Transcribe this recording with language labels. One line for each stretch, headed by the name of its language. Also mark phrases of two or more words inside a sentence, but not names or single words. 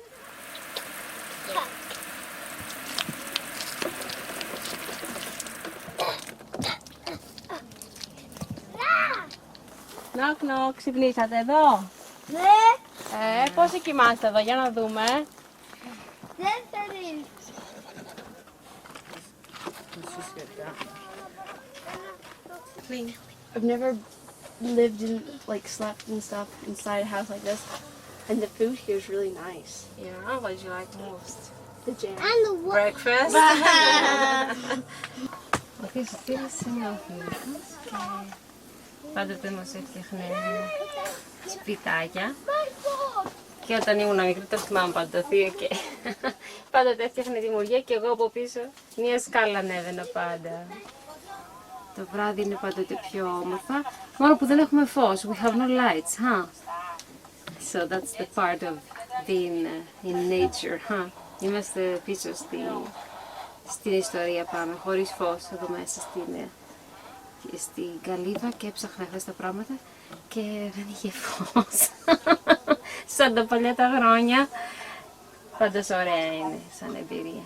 Greek: Νοκ νοκ, ξυπνήσατε εδώ? Ναι. Πόσοι κοιμάστε εδώ, για να δούμε. 4.
English: I've never lived in, like, slept and stuff inside a house like this, and the food here is really nice. Yeah, what did you like most? The jam. And the Breakfast?
Greek: Πάντοτε μας έφτιαχνε σπιτάκια. Και όταν ήμουν μικρή το θυμάμαι πάντα το θείο και πάντοτε έφτιαχνε δημιουργία και εγώ από πίσω μια σκάλα ανέβαινα πάντα. Το βράδυ είναι πάντοτε πιο όμορφα, μόνο που δεν έχουμε φως.
English: We have no lights, huh? So that's the part of being in nature, huh?
Greek: Είμαστε πίσω στην ιστορία πάμε, χωρίς φως εδώ μέσα στην καλύβα και έψαχνα χθες τα πράγματα και δεν είχε φως. Σαν τα παλιά τα χρόνια. Πάντως ωραία είναι σαν εμπειρία.